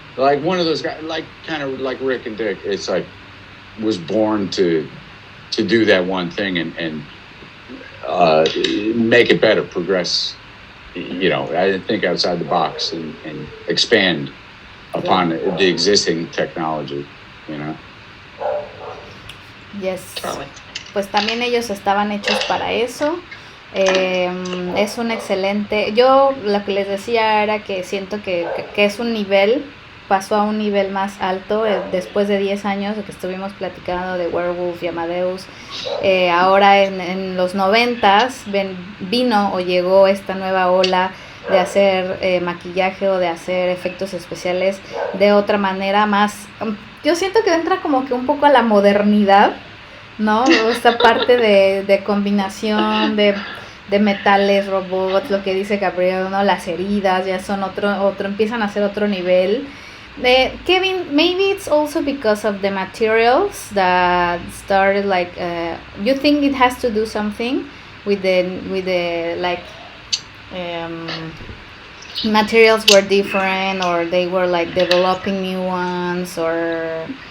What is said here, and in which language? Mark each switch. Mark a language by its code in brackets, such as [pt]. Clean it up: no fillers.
[en] Like one of those guys, like kind of like Rick and Dick. It's like was born to do that one thing and make it better, progress. I think outside the box and expand upon the existing technology. Yes. [es] Pues también ellos estaban hechos para eso. Es un excelente. Yo lo que les decía era que siento que es un nivel, pasó a un nivel más alto después de 10 años que estuvimos platicando de Werewolf y Amadeus. Ahora en los 90s vino o llegó esta nueva ola de hacer maquillaje o de hacer efectos especiales de otra manera más. Yo siento que entra como que un poco a la modernidad, ¿no? Esta parte de combinación de metales, robots, lo que dice Gabriel, ¿no? Las heridas ya son otro empiezan a ser otro nivel. [en] Kevin, maybe it's also because of the materials that started like you think it has to do something with the like materials were different, or they were like developing new ones, or